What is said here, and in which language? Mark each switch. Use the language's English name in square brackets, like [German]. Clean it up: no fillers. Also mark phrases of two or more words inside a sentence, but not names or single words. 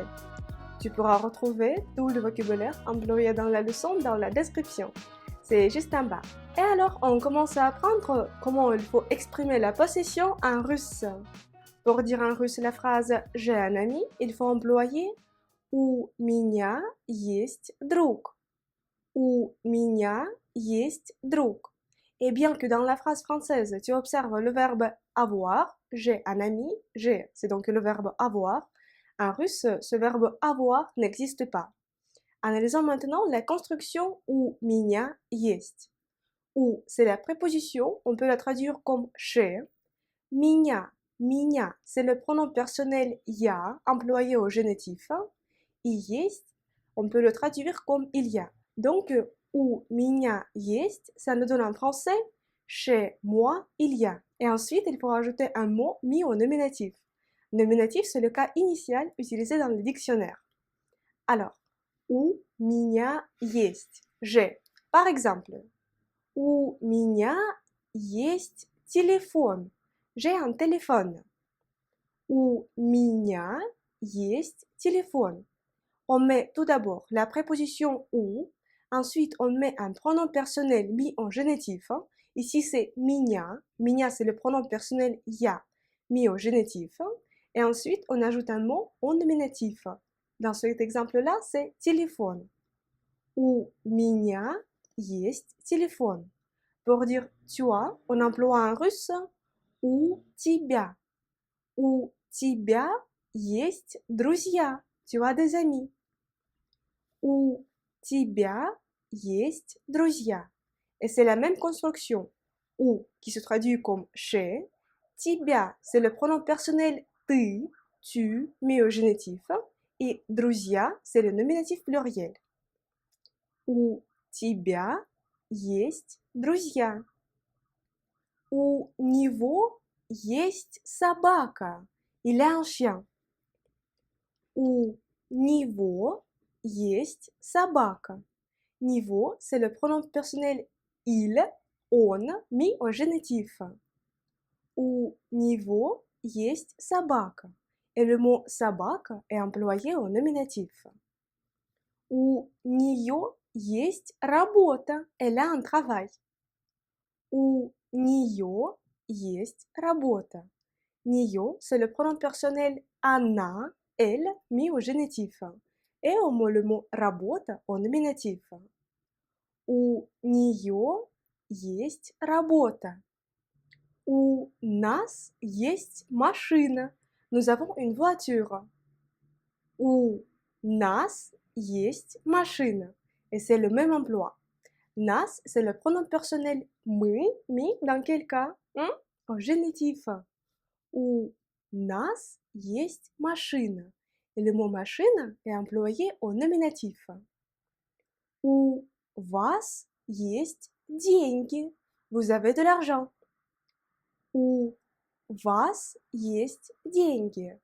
[French] Tu pourras retrouver tout le vocabulaire employé dans la leçon dans la description. C'est juste en bas. Et alors, on commence à apprendre comment il faut exprimer la possession en russe. Pour dire en russe la phrase « j'ai un ami », il faut employer « [Russian] У меня есть друг ». « У меня есть друг ». [French] Et bien que dans la phrase française, tu observes le verbe avoir, j'ai un ami, j'ai, c'est donc le verbe avoir. En russe, ce verbe avoir n'existe pas. Analysons maintenant la construction [Russian] у меня есть. [French] У, c'est la préposition, on peut la traduire comme chez. Меня, c'est le pronom personnel я, employé au génitif. [Russian] И есть, [French] on peut le traduire comme il y a. Donc, [Russian] у меня есть, [French] ça nous donne en français chez moi, il y a. Et ensuite, il faut rajouter un mot mis au nominatif. Nominatif, c'est le cas initial utilisé dans le dictionnaire. Alors, [Russian] у меня есть, [French] j'ai. Par exemple, [Russian] у меня есть телефон. [French] J'ai un téléphone. [Russian] У меня есть телефон. [French] On met tout d'abord la préposition ou, ensuite on met un pronom personnel mis en génitif. Ici c'est меня, меня c'est le pronom personnel я, mis au génitif. Et ensuite on ajoute un mot en nominatif. Dans cet exemple-là, c'est téléphone. [Russian] У меня есть телефон. [French] Pour dire tu as, on emploie en russe [Russian] у тебя. У тебя есть друзья. [French] Tu as des amis. [Russian] У тебя есть друзья. [French] Et c'est la même construction. У qui se traduit comme chez. Тебя, c'est le pronom personnel ты, tu, mais au génitif. Et друзья, c'est le nominatif pluriel. [Russian] У тебя есть друзья. У него есть собака. [French] Il a un chien. [Russian] У него есть собака. [French] Niveau, c'est le pronom personnel il, он, mis au génitif. [Russian] У него есть собака. [French] Et le mot собака est employé au nominatif. [Russian] У нее есть работа. [French] Elle a un travail. [Russian] У нее есть работа. [French] Нее, c'est le pronom personnel она, elle, mis au génitif. Et on met le mot работа au nominatif. [Russian] У нее есть работа. У нас есть машина. [French] Nous avons une voiture. [Russian] У нас есть машина. [French] Et c'est le même emploi. Нас, c'est le pronom personnel мы, mais dans quel cas? Au génitif. [Russian] У нас есть машина. [French] Et le mot машина est employé au nominatif. [Russian] У вас есть деньги. [French] Vous avez de l'argent. [Russian] У вас есть деньги.